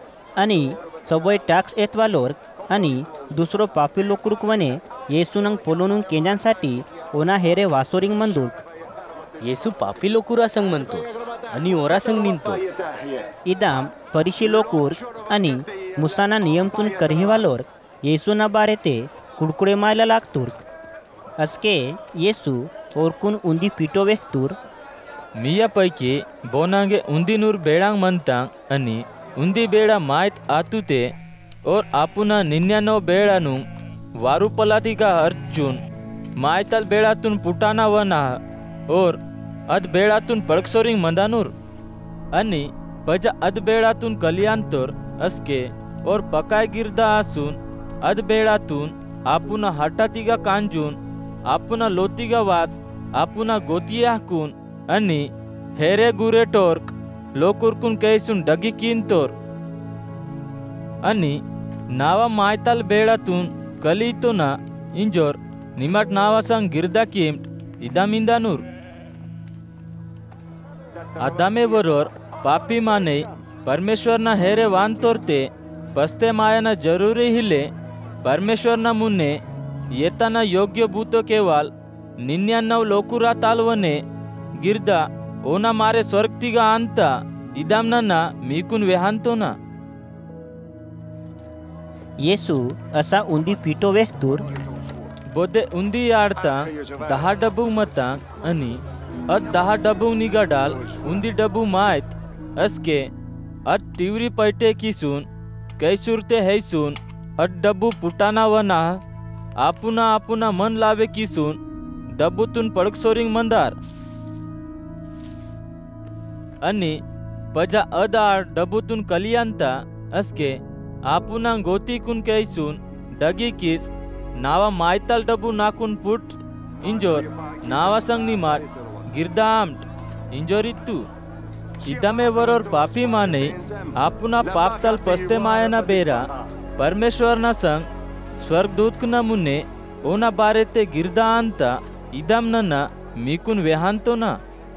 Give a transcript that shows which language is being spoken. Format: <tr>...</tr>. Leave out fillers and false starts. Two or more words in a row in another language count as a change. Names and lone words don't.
<gon>आणि सवय टॅक्स येतवालोर आणि दुसरो पापी लोकरूक वने येसूनंग पोलोनून केंद्यांसाठी ओना हेरे वासोरिंग मंदूक येसू पापी लोकुरा संग म्हणतो आणि ओरा संग निंतो इदाम परिशी लोकूर आणि मुसाना नियमतून करहिवालोर येसूना बारे ते कुडकुडे मायला लागतुर्क असके येसू ओरकून उंदी पिटो वेहतूर मीयापैकी बोनांगे उंदीनूर बेड़ांग मंतांग आणि उंदी बेड़ा मायत आतुते और आपुना 99 बेड़ानु वारुपलातिका अर्चून मायताल बेड़ातून पुटाना वना और अद बेड़ातून पड़कसोरिंग मंदानूर आणि पजा अद बेड़ातून कलियांतोर असके और पकाय गिरदा आसून अद बेड़ातून आपुना हटातिगा कांजून आपुना लोतिगा वास आपुना गोतिया हाकून आणि हेरे गुरे टोर्क लोकुरकून कैसून डगी किंतोर आणि नावा मायताल बेड़ातून कलितोना इंजोर निमाट नावा संग गिरदा किम्ट इदामिंदानूर आदामे बरोर पापी माने परमेश्वरना हेरे वांतोरते पस्ते मायाना जरूरी हिले परमेश्वरना मुन्ने येताना योग्य भूतो केवाल 99 लोकुरा तालवने गिरदा ओना मारे स्वर्गतिगा अंता इदामना मीकून वेहांतोना येसू असा उंदी पिटो वेहतूर बोधे उंदी आडता 10 डबू मता आणि अद 10 डबू निगाडाल उंदी डबू मायत असके अद टिवरी पैटे किसून कैसुरते हैसून अद डबू पुटाना वना आपुना आपुना मन लावे किसून डबूतून पडकसोरिंग मंदार आणि पजा अदार डबूतून कलियांता असके आपुना गोतीकून कैसून डगी किस नावा मायताल डबू नाकून पुट इंजोर नावा संग निमाट गिरदाम्ट इंजोरित्तू इदामे वरोर पापी माने आपुना पापताल पस्ते मायना बेरा परमेश्वरना संग स्वर्गदूतकुना मुन्ने ओना बारे ते गिरदा अंता इदामना मीकून वेहांतो ना।</gon>